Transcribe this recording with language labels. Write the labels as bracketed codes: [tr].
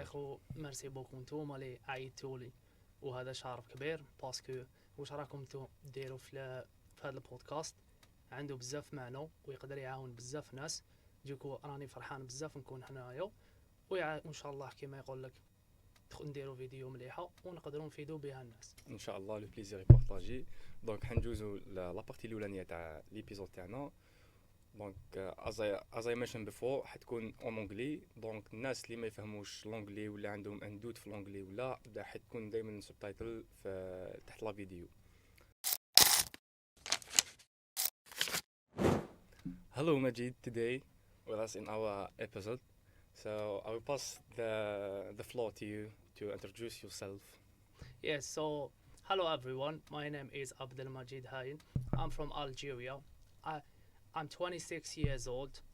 [ar] يا اخو [fr] ميرسي بوكو [ar] نتوما اللي عيطتولي وهذا شرف كبير باسكو واش راكم ديروا في هذا البودكاست عنده بزاف معنى ويقدر يعاون بزاف ناس. دوكو راني فرحان بزاف نكون هنايا وان شاء الله كما يقول لك نديروا فيديو مليحه ونقدروا نفيدوا بها الناس ان شاء الله. [fr] لو بليزير بارطاجي. [ar] دونك حنجوزو لا بارتي الاولانيه تاع ليبيزود تاعنا. دونك [en] as I mentioned before [ar] حتكون [fr] اون انجلي. [ar] دونك الناس اللي ما يفهموش لونجلي ولا عندهم اندوت في لونجلي ولا حتكون دائما سبتايتل في تحت لا فيديو. [en] Hello Majid, today with us in our episode. So I will pass the floor to you to introduce yourself. Yes, so hello everyone, my name is Abdelmajid Hayin. I'm from Algeria. I'm 26 years old.